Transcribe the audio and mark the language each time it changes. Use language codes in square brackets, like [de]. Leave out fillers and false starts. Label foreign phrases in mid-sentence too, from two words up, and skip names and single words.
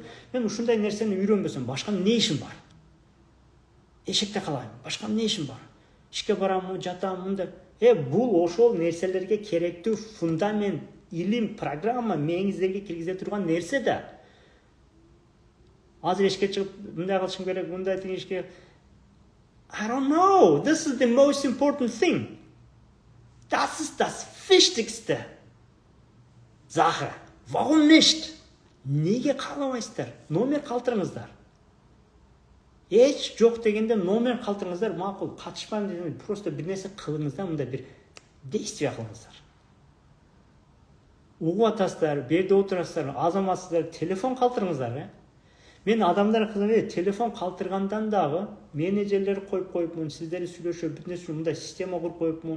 [ky] Мен ушундай нерсени үйрөнбөсөм, башка эмне ишим бар? Эшекте калайм, башка эмне ишим бар? Ишке бараммы, жатаммы, мындай. Бул ошол нерселерге керектүү фундамент, илим, программа мээңиздерге киргизе турган нерсе да. Азыр эшикке чыгып, мындай кылышым керек, мындай тигишке. [en] I don't know. This is the most important thing. [de] Das ist das Wichtigste. Sache. Warum nicht? [ky] Неге каалабайсыздар? Номер калтырыңыздар. Эч жок дегенде номер калтырыңыздар, макул, катышпайм дегенде просто бир нерсе кылыңыздар, мындай бир действие кылыңыздар. Угуп атасыздар, берде отурасыздар, азаматсыздар, телефон калтырыңыздар, Мен адамдар кызым, телефон калтыргандан дагы менеджерлер коюп коюпмун, сиздер сүйлөшүп, бүт нерсе мындай система куруп коюпмун.